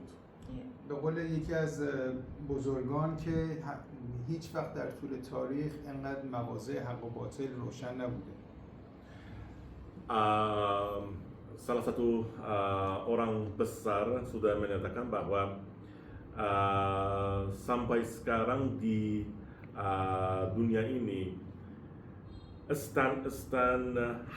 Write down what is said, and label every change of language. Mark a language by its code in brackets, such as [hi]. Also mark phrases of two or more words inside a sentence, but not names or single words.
[fa] به قول یکی از بزرگان که هیچ وقت در طول تاریخ انقدر مواضع حق و باطل روشن نبوده. [id] Salah satu orang besar sudah menyatakan bahwa sampai sekarang di dunia ini stan